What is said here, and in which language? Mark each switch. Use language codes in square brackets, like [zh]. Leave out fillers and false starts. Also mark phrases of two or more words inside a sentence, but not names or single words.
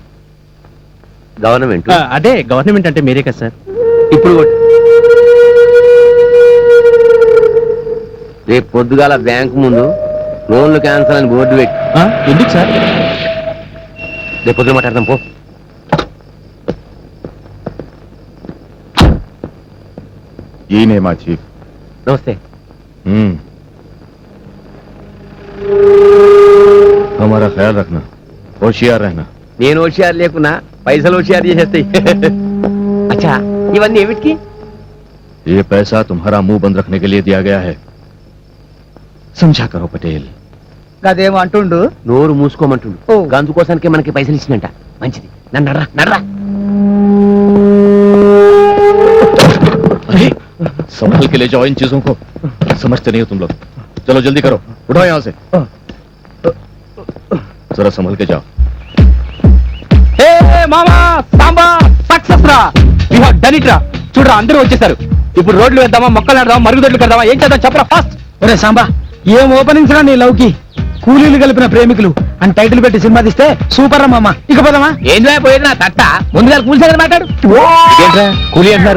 [te] గవర్నమెంట్? అదే గవర్నమెంట్ అంటే మీరే కదా సార్. ఇప్పుడు రేపు పొద్దుగాల బ్యాంకు ముందు లోన్లు క్యాన్సల్ అని బోర్డు పెట్టి. ఎందుకు సార్? రేపు పొద్దున మాట్లాడదాం పో. [hi] ये नहीं माँ चीफ। [te] నమస్తే. [hi] हमारा ख्याल रखना, होशियार रहना। [te] నేను హోషియారు లేకున్నా పైసలు హోషియారు చేసేస్తాయి. అచ్చా ఇవన్నీ ఏమిటికి? [hi] ये पैसा तुम्हारा मुंह बंद रखने के लिए दिया गया है, समझा करो पटेल। [te] అదేమో అంటుండు. నోరు మూసుకోమంటుండు. గందు కోసానికి మనకి పైసలు ఇచ్చినంట. మంచిది, నన్ను నర్రా నర్రా. [hi] संभल के ले जाओ इन चीजों को, समझते नहीं हो तुम लोग। चलो जल्दी करो, उठाओ यहाँ से, जरा संभल के जाओ। [te] మామా సాంబా సక్సెస్ రా, [en] you have done it రా. [te] చూడరా అందరూ వచ్చేసారు. ఇప్పుడు రోడ్లు వేద్దామా, మొక్కలు నాడదామా, మరుగుదొడ్లు కడదామా, ఏం చేద్దాం చెప్పరా ఫాస్ట్. ఒరే సాంబా, ఏం ఓపెనింగ్స్ రా నీ లవ్కి. కూలీలు కలిపిన ప్రేమికులు అని టైటిల్ పెట్టి సినిమా తీస్తే సూపర్ రా మామ. ఇక పోదామా? ఏంద్రా పోయేది నా తట్ట, ముందుగా కూలి సంగతి మాట్లాడు. ఏంట్రా కూలీ అంటున్నారు?